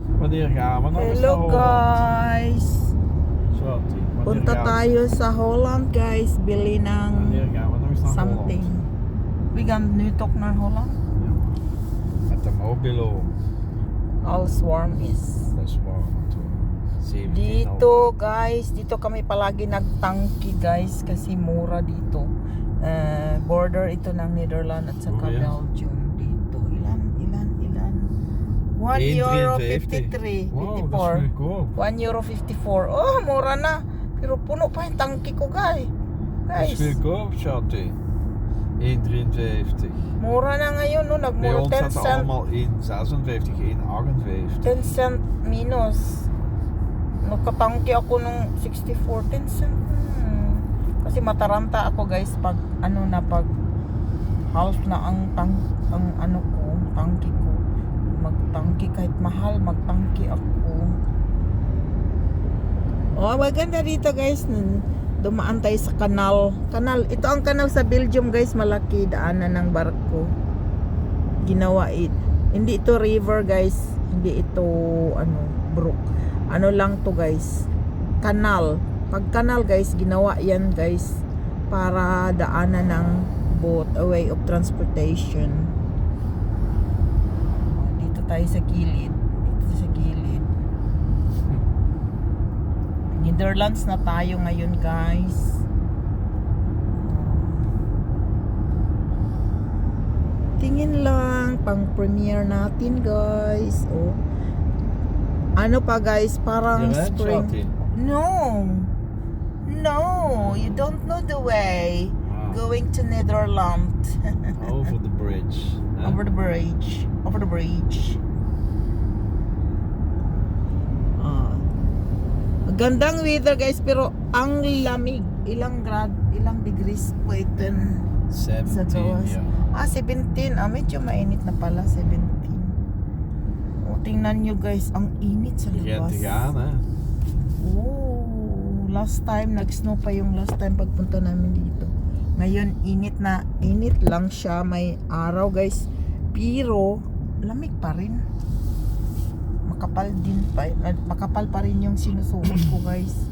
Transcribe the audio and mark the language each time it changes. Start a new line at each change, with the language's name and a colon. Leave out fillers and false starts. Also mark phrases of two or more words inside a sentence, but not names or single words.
Dutch: Wanneer gaan we nog eens naar
English: Hello
Dutch: Holland?
English: guys.
Filipino: Swati, Punta tayo sa Holland guys. Bili ng
Dutch: Wanneer gaan we nog eens naar
Filipino: something.
Dutch: Holland? We gaan nu toch naar Holland? Ja. Met de mobilo. All warm is. Dat is warm natuurlijk. 17
Filipino: Dito guys, dito kami palagi nagtangki guys kasi mura dito. Border ito ng Netherlands at saka
English: Oh, yeah.
Filipino: Belgium dito. Ilan? 1 euro 53,
Dutch: Wow,
Filipino: 54.
Dutch: dat is goedkoop.
Filipino: 1 euro 54. Oh, mura na. Pero puno pa yung tangki ko guys.
Dutch: Dat is goedkoop, Swati. 1,53.
Filipino: Mura na ngayon no,
Dutch: Bij
Filipino: nagmura
Dutch: ons
Filipino: 10
Dutch: staat
Filipino: cent.
Dutch: allemaal 1,56, 1,58.
Filipino: 10 cent minus. Nakatangki ako nung 64, 10 cent. Kasi mataranta ako guys pag pag half na ang tangki ko. Magtangki kahit mahal, magtangki ako. Oh, maganda dito guys. Dumaan tayo sa kanal. Ito ang kanal sa Belgium guys, malaki daanan ng barko. Ginawa hindi ito river guys, hindi ito brook. Ano lang to guys, kanal. Pag kanal guys, ginawa yan guys para daanan ng boat,
English: a way of transportation.
Filipino: Dito tayo sa gilid. Netherlands na tayo ngayon guys. Tingin lang pang premiere natin guys. Oh. Ano pa guys, parang
Dutch: Je rijdt, spring. Swati.
English: No, you don't know the way. Ah, Going to Netherlands. over the bridge. Huh? Over the bridge.
Filipino: Gandang weather guys, pero ang lamig. Ilang degrees po ito sa
Dutch: 17,
Filipino: gawas.
Dutch: ja.
Filipino: 17. Medyo mainit na pala, 17. O, tingnan nyo guys, ang init sa
Dutch: Begint
Filipino: labas.
Dutch: te gaan, hè?
Filipino: Oh,
English: last time,
Filipino: nag-snow pa yung
English: last time
Filipino: pagpunta namin dito. Ngayon, init lang siya. May araw guys. Pero, lamig pa rin. Makapal pa rin yung sinusuot ko guys.